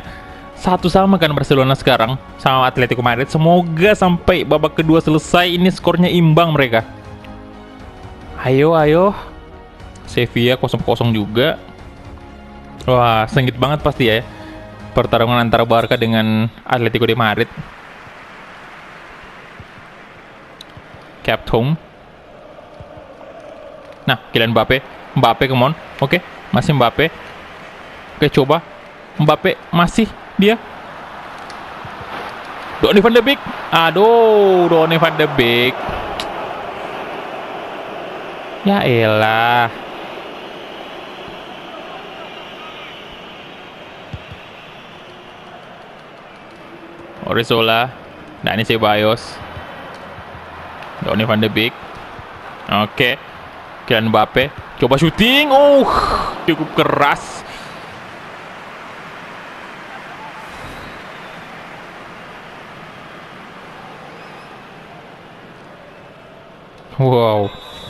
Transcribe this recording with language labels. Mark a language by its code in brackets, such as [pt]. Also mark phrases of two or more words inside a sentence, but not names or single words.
[id] 1-1 kan Barcelona sekarang sama Atletico Madrid. Semoga sampai babak kedua selesai ini skornya imbang mereka. Ayo, ayo. Sevilla 0-0 juga. Wah, sengit banget pasti ya pertarungan antara Barca dengan Atletico de Madrid. Captain. Nah, Kylian Mbappe, [en] come on. [id] Oke, masih Mbappe. Oke, coba. Mbappe masih dia. Donny van de Beek. Aduh, Donny van de Beek. Ya elah. Orizola, Dani Ceballos, Donny van de Beek. Oke, Kylian Mbappe coba syuting. Cukup keras. Wow.